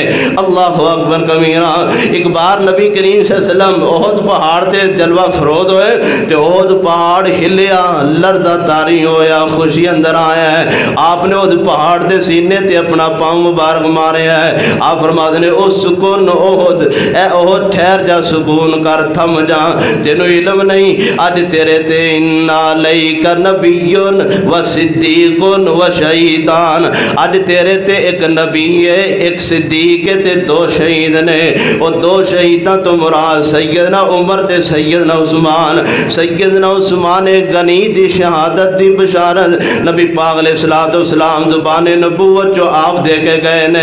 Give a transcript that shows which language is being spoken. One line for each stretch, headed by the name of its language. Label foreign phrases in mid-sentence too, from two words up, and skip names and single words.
Arabic: اللہ اکبر کبیرہ۔
Punjabi: ایک بار نبی کریم
Arabic: صلی اللہ علیہ وسلم
Punjabi: احد پہاڑ تے جلوہ فروز ہوئے تے احد پہاڑ ہلیا، لرزہ تاری ہویا، خوشی اندر آیا ہے۔ آپ نے احد پہاڑ تے سینے تے اپنا پاؤں مبارک مارے ہے۔ آپ فرماتے ہیں او سکون احد، اے احد ٹھہر جا، سکون کر، تھم جا، تینو علم نہیں اج تیرے تے
Arabic: انا علیک نبی و صدیق و شہیدان،
Punjabi: اج تیرے تے ایک نبی ہے، ایک صدیق ہے تے 2 شہید نے۔ وہ 2 شہیداں تو مراد سیدنا عمر تے سیدنا عثمان۔ سیدنا عثمان غنی دی شہادت دی بشارت نبی پاک
Arabic: علیہ الصلوۃ والسلام
Punjabi: زبان نبوت جو آپ دے کے گئے نے۔